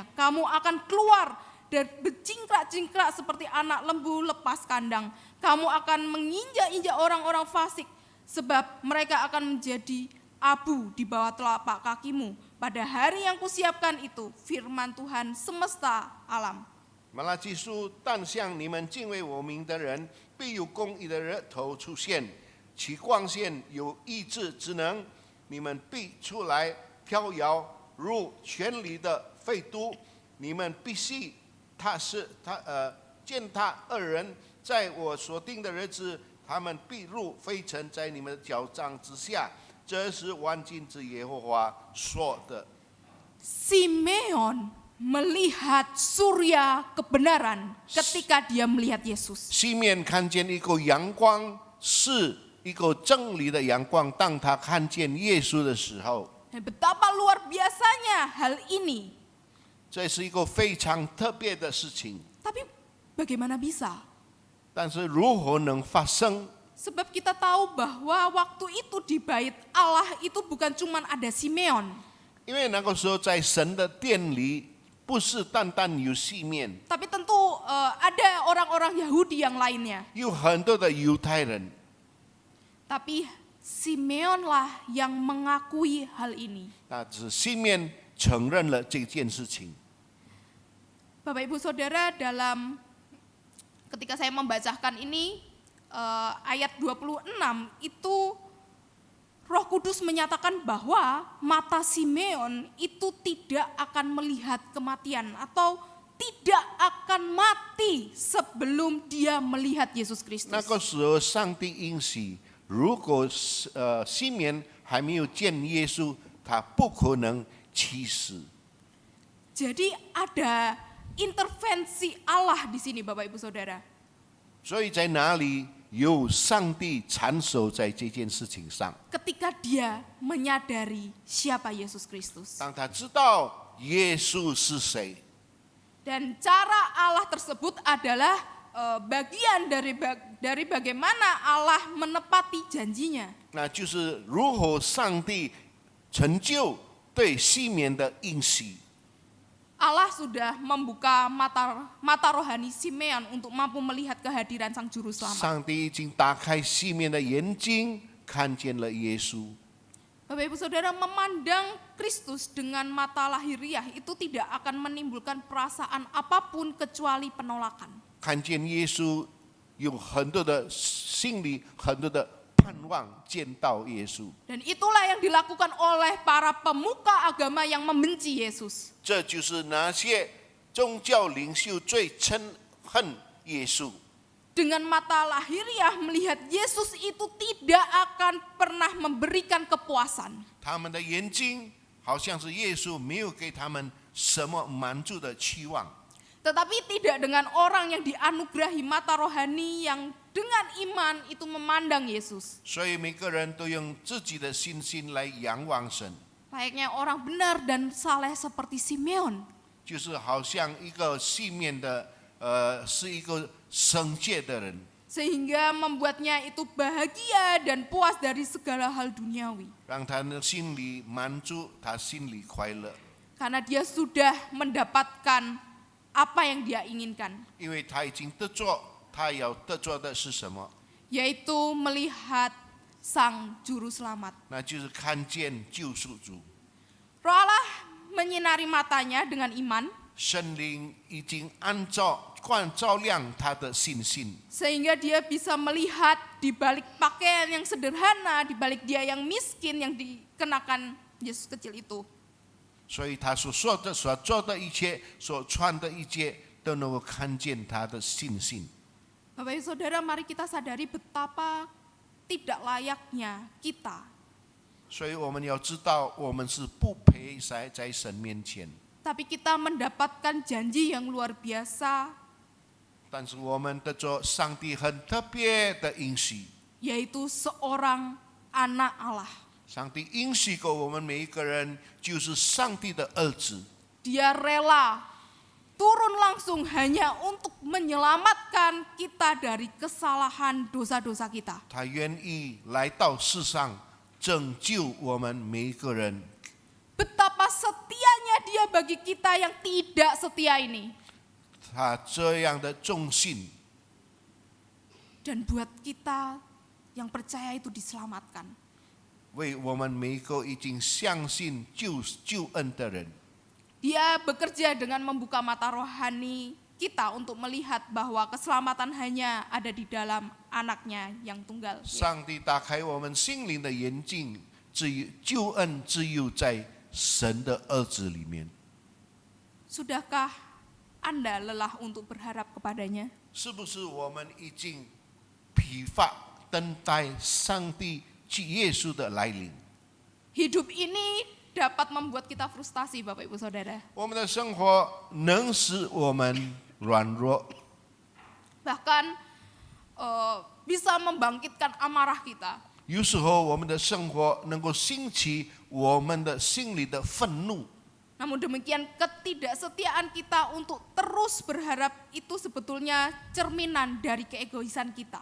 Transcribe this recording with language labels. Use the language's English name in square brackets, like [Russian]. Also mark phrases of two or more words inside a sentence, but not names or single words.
[Indonesian] Kamu akan keluar dan bercingkrak-cingkrak seperti anak lembu lepas kandang. Kamu akan menginjak-injak orang-orang fasik, sebab mereka akan menjadi abu di bawah telapak kakimu. Pada hari yang kusiapkan itu, firman Tuhan semesta alam. [Chinese] 马拉基书，但向你们敬畏我名的人，必有公义的日头出现，其光线有医治之能，你们必出来飘摇，如泉里的沸都。你们必信践踏恶人，在我所定的日子，他们必入灰尘，在你们的脚掌之下。这是万军之耶和华说的。 [Indonesian] Simeon melihat surya kebenaran ketika dia melihat Yesus. [Chinese] 西面看见一个阳光，是一个真理的阳光。当他看见耶稣的时候， [Indonesian] Dan betapa luar biasanya hal ini. [Chinese] 这是一个非常特别的事情。 [Indonesian] Tapi bagaimana bisa? [Chinese] 但是如何能发生？ [Indonesian] Sebab kita tahu bahwa waktu itu di bait Allah itu bukan cuma ada Simeon. [Chinese] 因为那个时候在神的殿里，不是单单有西面， [Indonesian] Tapi tentu ada orang-orang Yahudi yang lainnya. [Chinese] 有很多的犹太人。 [Indonesian] Tapi Simeonlah yang mengakui hal ini. [Chinese] 那只西面承认了这件事情。 [Indonesian] Bapak Ibu Saudara, dalam ketika saya membacakan ini ayat 26 itu Roh Kudus menyatakan bahwa mata Simeon itu tidak akan melihat kematian atau tidak akan mati sebelum dia melihat Yesus Kristus. [Chinese] 那个时候，上帝应许，如果西面还没有见耶稣，他不可能起死。 [Indonesian] Jadi ada intervensi Allah di sini, Bapak Ibu Saudara. [Chinese] 所以在哪里有上帝缠手在这件事情上？ [Indonesian] Ketika dia menyadari siapa Yesus Kristus. [Chinese] 当他知道耶稣是谁， [Indonesian] Dan cara Allah tersebut adalah bagian dari bagaimana Allah menepati janjinya. [Chinese] 那就是如何上帝成就对西面的应许。 [Indonesian] Allah sudah membuka mata rohani Simeon untuk mampu melihat kehadiran Sang Juru Selamat. [Chinese] 上帝已经打开西面的眼睛，看见了耶稣。 [Indonesian] Bapak Ibu Saudara, memandang Kristus dengan mata lahiriah itu tidak akan menimbulkan perasaan apapun kecuali penolakan. [Chinese] 看见耶稣，有很多的心里很多的盼望见到耶稣。 [Indonesian] Dan itulah yang dilakukan oleh para pemuka agama yang membenci Yesus. [Chinese] 这就是那些宗教领袖最憎恨耶稣。 [Indonesian] Dengan mata lahiriah melihat Yesus itu tidak akan pernah memberikan kepuasan. [Chinese] 他们的眼睛好像是耶稣没有给他们什么满足的期望。 [Indonesian] Tetapi tidak dengan orang yang dianugerahi mata rohani yang dengan iman itu memandang Yesus. [Chinese] 所以每个人都用自己的信心来仰望神， [Indonesian] Layaknya orang benar dan saleh seperti Simeon. [Chinese] 就是好像一个西面的是一个圣洁的人， [Indonesian] Sehingga membuatnya itu bahagia dan puas dari segala hal duniawi. [Chinese] 让他的心里满足，他心里快乐， [Indonesian] Karena dia sudah mendapatkan apa yang dia inginkan. [Chinese] 因为他已经得着，他要得着的是什么？ [Indonesian] Yaitu melihat Sang Juru Selamat. [Chinese] 那就是看见救赎主。 [Indonesian] Roh Allah menyinari matanya dengan iman. [Chinese] 圣灵已经照亮他的信心， [Indonesian] Sehingga dia bisa melihat di balik pakaian yang sederhana, di balik dia yang miskin yang dikenakan Yesus kecil itu. [Chinese] 所以他所说的、所做的一切、所穿的一切，都能够看见他的信心。 [Indonesian] Bapak Ibu Saudara, mari kita sadari betapa tidak layaknya kita. [Chinese] 所以我们要知道，我们是不配在神面前， [Indonesian] Tapi kita mendapatkan janji yang luar biasa, [Chinese] 但是我们得着上帝很特别的应许。 [Indonesian] yaitu seorang anak Allah. [Chinese] 上帝应许过我们每一个人，就是上帝的儿子。 [Indonesian] Dia rela turun langsung hanya untuk menyelamatkan kita dari kesalahan dosa-dosa kita. [Chinese] 他愿意来到世上拯救我们每一个人。 [Indonesian] Betapa setianya dia bagi kita yang tidak setia ini. [Chinese] 他这样的忠心， [Indonesian] Dan buat kita yang percaya itu diselamatkan. [Chinese] 为我们每一个已经相信救恩的人。 [Indonesian] Dia bekerja dengan membuka mata rohani kita untuk melihat bahwa keselamatan hanya ada di dalam anaknya yang tunggal. [Chinese] 上帝打开我们心灵的眼睛，救恩只有在神的儿子里面。 [Indonesian] Sudahkah Anda lelah untuk berharap kepadanya? [Chinese] 是不是我们已经疲乏等待上帝耶稣的来临？ [Indonesian] Hidup ini dapat membuat kita frustasi, Bapak Ibu Saudara. [Chinese] 我们的生活能使我们软弱， [Indonesian] Bahkan bisa membangkitkan amarah kita. [Chinese] 有时候我们的生活能够兴起我们的心里的愤怒。 [Indonesian] Namun demikian ketidaksetiaan kita untuk terus berharap itu sebetulnya cerminan dari keegoisan kita.